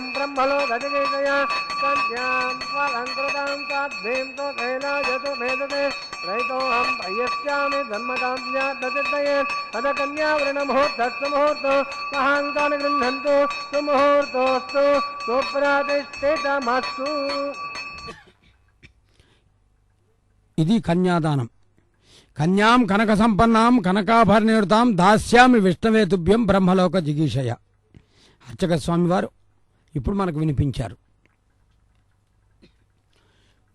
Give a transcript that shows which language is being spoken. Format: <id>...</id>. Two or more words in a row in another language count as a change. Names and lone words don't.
<sa>ब्रह्मलोकधिकेशया कन्यां त्वलङ्कृतां साध्वीं तोषैलायतु भेदते प्रयतोऽहं पयस्यामि धर्मकाम्यात्मसिद्धये अथ कन्यावृणमुहूर्तस्सुमुहूर्तो महाङ्कान् गृह्णन्तु सुमुहूर्तोऽस्तु सुप्रतिष्ठितमस्तु।</sa> <te>ఇది కన్యాదానం.</te> <sa>కన్యాం కనక సంపన్నాం కనకాభరణేరుతాం దాస్యామి విష్ణవేతుభ్యం బ్రహ్మలోక జిగీషయ.</sa> <te>అర్చక స్వామివారు ఇప్పుడు మనకు వినిపించారు.</te>